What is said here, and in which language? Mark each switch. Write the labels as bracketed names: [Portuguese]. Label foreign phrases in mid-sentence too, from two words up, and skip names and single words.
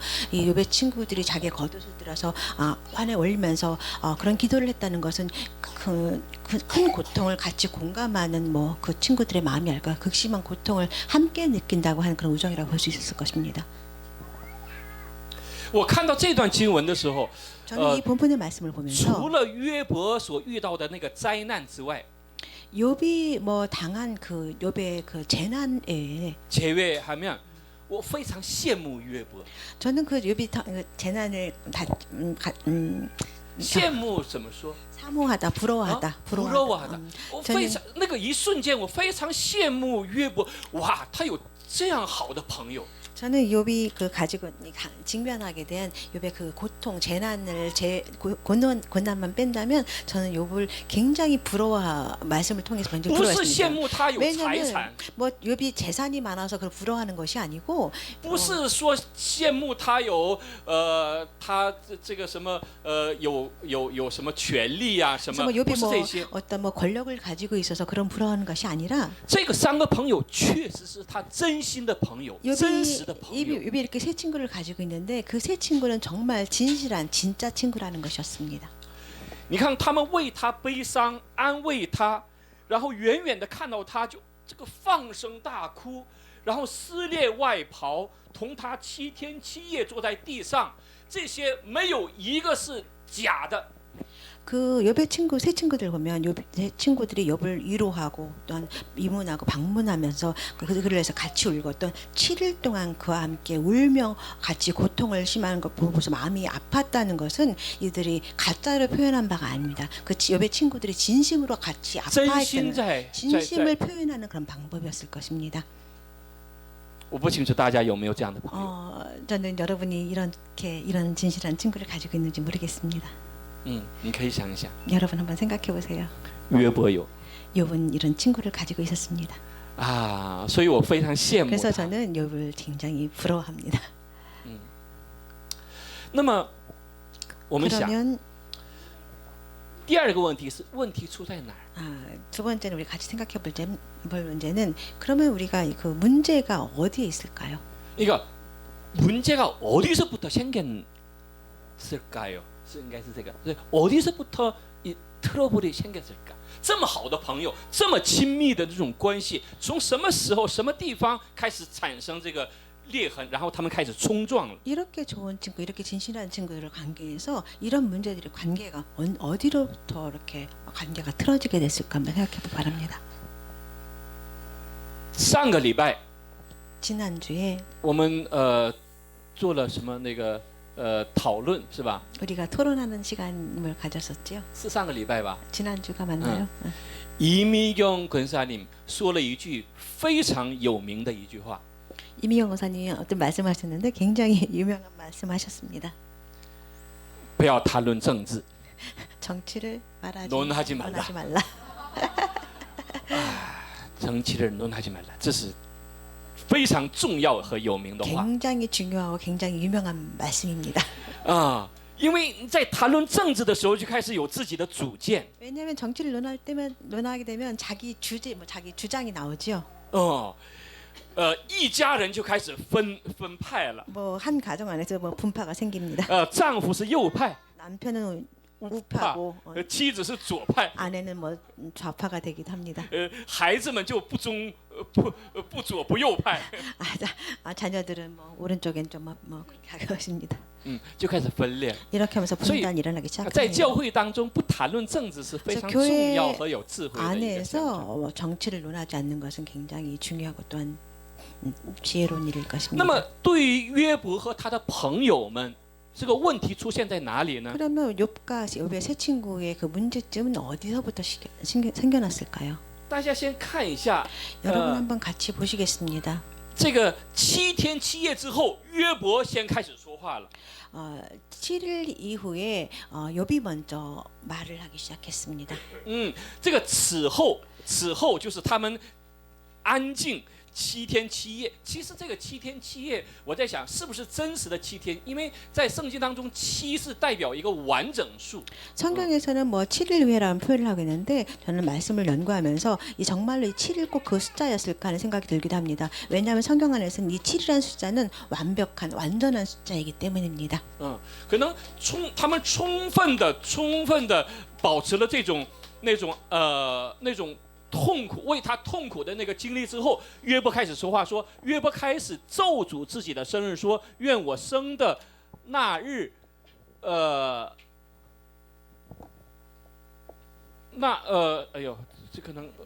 [Korean] 이 욥의 친구들이 자기의 겉옷을 들어서 환에 올리면서 그런 기도를 했다는 것은 큰 고통을 같이 공감하는 뭐 그 친구들의 마음이 알까 극심한 고통을 함께 느낀다고 하는 그런 우정이라고 볼 수 있을 것입니다. [Chinese] 我看到这段经文的时候， [Korean] 저는 이 본문의 말씀을 보면서 [Chinese] 除了约伯所遇到的那个灾难之外， [Korean] 욥이 뭐 당한 그 욥의 그 재난에 [Chinese] 제외하면 我非常羡慕约伯。 [Korean] 저는 그 욥이 재난을 [Chinese] 羡慕怎么说？ [Korean] 사모하다, 부러워하다, bu러워하다。 [Chinese] 我非常那个一瞬间，我非常羡慕约伯。哇，他有这样好的朋友。 [Korean] 저는 욥이 그 가지고 직면하게 된 욥의 그 고통, 재난을 고난만 뺀다면 저는 욥을 굉장히 말씀을 통해서 굉장히 [Chinese] 不是羡慕他有财 [Korean] 왜냐하면 [Chinese] 产， [Korean] 뭐 욥이 재산이 많아서 그걸 부러워하는 것이 아니고 [Chinese] 不是说羡慕他有他这个什么有什么权利啊什么， [Korean] 뭐 [Chinese] 不 [Korean] 욥이 [Chinese] 是 [Korean] 뭐 [Chinese] 这些。 [Korean] 어떤 뭐 권력을 가지고 있어서 그런 부러워하는 것이 아니라 [Chinese] 这个3个朋友确实是他真心的朋友，真实的朋友。 [Korean] 욥이 이렇게 세 친구를 가지고 있는데 그 세 친구는 정말 진실한 진짜 친구라는 것이었습니다. [Chinese] 你看他们为他悲伤，安慰他，然后远远的看到他就这个放声大哭，然后撕裂外袍，同他7天7夜坐在地上，这些没有一个是假的。 [Korean] 그 욥의 친구 세 친구들 보면 욥 세 친구들이 욥을 위로하고 또한 위문하고 방문하면서 그들을 위해서 같이 울고 또 7일 동안 그와 함께 울며 같이 고통을 심하는 걸 보고서 마음이 아팠다는 것은 이들이 가짜로 표현한 바가 아닙니다. 그 욥의 친구들이 진심으로 같이 [Chinese] 真 [Korean] 아파했다는 [Chinese] 心在 [Korean] 진심을 표현하는 그런 방법이었을 것입니다. [Chinese] 我不清楚大家有没有这样的朋友。 [Korean] 저는 여러분이 이런 진실한 친구를 가지고 있는지 모르겠습니다. [Chinese] 你可以想一想， [Korean] 여러분 한번 생각해 보세요. [Chinese] 约伯有 [Korean] 욥은 이런 친구를 가지고 있었습니다. [Chinese] 啊，所以我非常羡慕 [Korean] 그래서 [Chinese] 他。 [Korean] 저는 욥을 굉장히 부러워합니다. [Chinese] 那么我们想， [Korean] 그러면 [Chinese] 第二个问题是问题出在哪儿？ [Korean] 두 번째는 우리 같이 생각해 볼 문제는 그러면 우리가 그 문제가 어디에 있을까요? 그러니까 문제가 어디서부터 생겼을까요? [Chinese] 是应该是这个，对， [Korean] 어디서부터 이 트러블이 생겼을까? [Chinese] 这么好的朋友，这么亲密的这种关系，从什么时候、什么地方开始产生这个裂痕，然后他们开始冲撞了？ [Korean] 이렇게 좋은 친구, 이렇게 진실한 친구들을 관계에서 이런 문제들이 관계가 어디로부터 이렇게 관계가 틀어지게 됐을까 한번 생각해 보기 바랍니다. [Chinese] 上个礼拜 [Korean] 지난주에 [Chinese] 我们做了什么那个讨论是吧？ [Korean] 우리가 토론하는 시간을 가졌었죠. [Chinese] 是上个礼拜吧？ [Korean] 지난주가 맞나요? [Chinese] 이미경 권사님 说了一句非常有名的一句话。 [Korean] 이미경 권사님이 어떤 말씀하셨는데 굉장히 유명한 말씀하셨습니다. [Chinese] 不要谈论政治， [Korean] 정치를 논하지 말라. 논하지 말라. 정치를 논하지 말라. [Chinese] 这是非常重要和有名的话 [Korean] 굉장히 중요하고 굉장히 유명한 말씀입니다. [Chinese] 啊！因为在谈论政治的时候，就开始有自己的主见。 [Korean] 왜냐하면 정치를 논하게 되면 자기 주제, 자기 주장이 나오죠. [Chinese] 一家人就开始分派了。 [Korean] 한 가정 안에서 분파가 생깁니다. [Chinese] 丈夫是右派， [Korean] 남편은 우파고 [Chinese] 妻子是左派， [Korean] 아내는 좌파가 되기도 합니다. [Chinese] 孩子们就不左不右派， [Korean] 자녀들은 오른쪽엔 좀 그렇게 하는 것입니다. [Chinese] 就开始分裂。 [Korean] 이렇게 하면서 분단이 일어나기 [Chinese] 在教 [Korean] 시작합니다. [Chinese] 会当中，不谈论政治是非常重要和有智慧的一个象征。 [Korean] 안에서 정치를 논하지 않는 것은 굉장히 중요하고 또한 지혜로운 일일 [Chinese] 那 [Korean] 것입니다. [Chinese] 么，对于约伯和他的朋友们，这个问题出现在哪里呢？ [Korean] 그러면 욥의 세 친구의 그 문제점은 어디서부터 생겨났을까요? [Chinese] 大家先看一下， [Korean] 여러분 한번 같이 보시겠습니다. [Chinese] 这个7天7夜之后，约伯先开始说话了。 [Korean] 7일 이후에 욥이 먼저 말을 하기 시작했습니다. [Chinese] 这个此后就是他们安静7天7夜。其实这个7天7夜，我在想是不是真实的7天？因为在圣经当中，7是代表一个完整数。 [Korean] 성경에서는 7일 후에라는 표현을 하고 있는데 저는 말씀을 연구하면서 이 정말로 이 7일 꼭 그 숫자였을까 하는 생각이 들기도 합니다. 왜냐하면 성경 안에서는 이 7이라는 숫자는 완벽한 완전한 숫자이기 때문입니다. [Chinese] 可能他们充分的保持了这种那种痛苦，为他痛苦的那个经历之后，约伯开始说话，说约伯开始咒诅自己的生日，说愿我生的那日，哎呦，这可能。